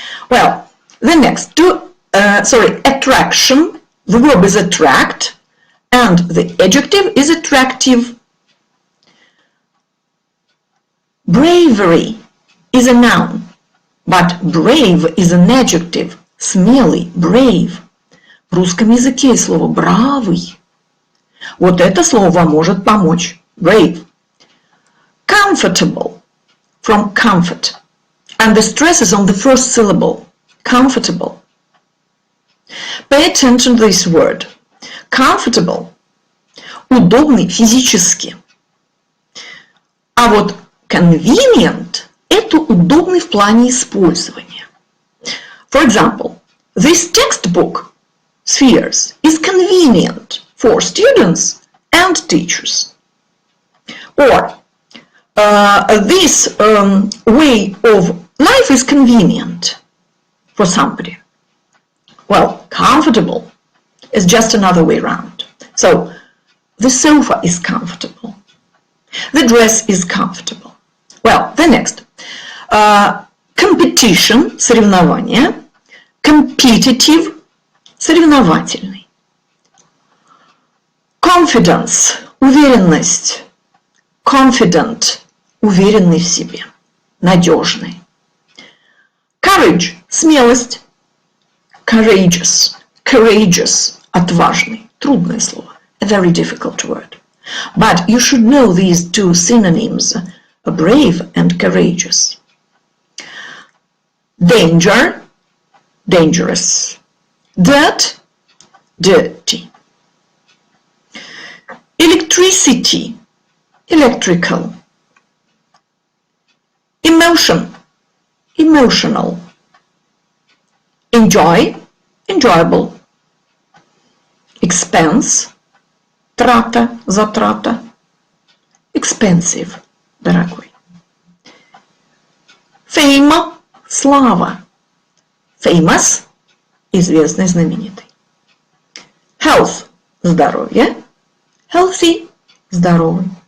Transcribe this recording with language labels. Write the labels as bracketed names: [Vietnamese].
[English] Well, the next, attraction, the verb is attract, and the adjective is attractive. Bravery is a noun, but brave is an adjective, смелый, brave. [Russian] В русском языке есть слово бравый. Вот это слово вам может помочь. [English] Brave. Comfortable, from comfort. And the stress is on the first syllable. Comfortable. Pay attention to this word. [Russian] Comfortable. Удобный физически. А вот convenient – это удобный в плане использования. [English] For example, this textbook, Spheres, is convenient for students and teachers. Or this way of life is convenient for somebody. Well, comfortable is just another way around. So the sofa is comfortable. The dress is comfortable. Well, the next. Competition, соревнование. Competitive, соревновательный. Confidence, уверенность. [Russian] Confident, уверенный в себе, надежный. [English] Courage, смелость. Courageous, courageous, отважный. Трудное слово. A very difficult word. But you should know these two synonyms, brave and courageous. Danger, dangerous. Dirt, dirty. Electricity, electrical. Emotion, emotional. Enjoy, enjoyable. [Russian] Expense, трата, затрата. [English] Expensive, дорогой. Fame, слава. [Russian] Famous, известный, знаменитый. [English] Health, здоровье. Healthy, здоровый.